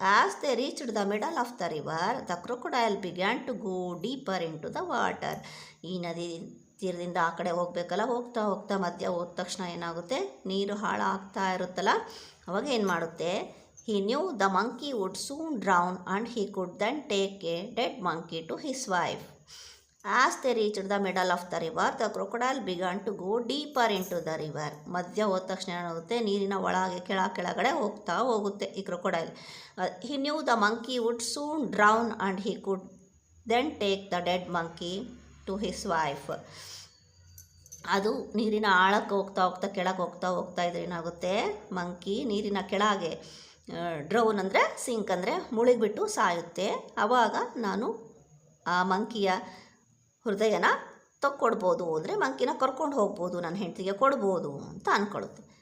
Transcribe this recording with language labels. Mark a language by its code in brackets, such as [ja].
[en] As they reached the middle of the river, the crocodile began to go deeper into the water. [kn] ಈ ನದಿ ತೀರದಿಂದ ಆ ಕಡೆ ಹೋಗಬೇಕಲ್ಲ, ಹೋಗ್ತಾ ಹೋಗ್ತಾ ಮಧ್ಯ ಹೋದ ತಕ್ಷಣ ಏನಾಗುತ್ತೆ, ನೀರು ಹಾಳಾಗ್ತಾ ಇರುತ್ತಲ್ಲ, ಅವಾಗ ಏನು ಮಾಡುತ್ತೆ, [en] he knew the monkey would soon drown and he could then take a dead monkey to his wife. As they reached the middle of the river, the crocodile began to go deeper into the river. [kn] ಮಧ್ಯ ಹೋದ ತಕ್ಷಣ ಏನಾಗುತ್ತೆ, ನೀರಿನ ಒಳಗೆ ಕೆಳಗಡೆ ಹೋಗುತ್ತೆ ಈ crocodile. [en] He knew the monkey would soon drown and he could then take the dead monkey to his wife. [kn] ಅದು ನೀರಿನ ಆಳಕ್ಕೆ ಹೋಗ್ತಾ ಕೆಳಗೆ ಹೋಗ್ತಾ ಇದ್ರೆ ಏನಾಗುತ್ತೆ, ಮಂಕಿ ನೀರಿನ ಕೆಳಗೆ, ಡ್ರೌನ್ ಅಂದರೆ ಸಿಂಕ್ ಅಂದರೆ ಮುಳುಗಿಬಿಟ್ಟು ಸಾಯುತ್ತೆ. ಆವಾಗ ನಾನು ಆ ಮಂಕಿಯ ಹೃದಯನ ತಕ್ಕೊಡ್ಬೋದು, ಅಂದರೆ ಮಂಕಿನ ಕರ್ಕೊಂಡು ಹೋಗ್ಬೋದು, ನನ್ನ ಹೆಂಡತಿಗೆ ಕೊಡ್ಬೋದು ಅಂತ ಅಂದ್ಕೊಳ್ಳುತ್ತೆ.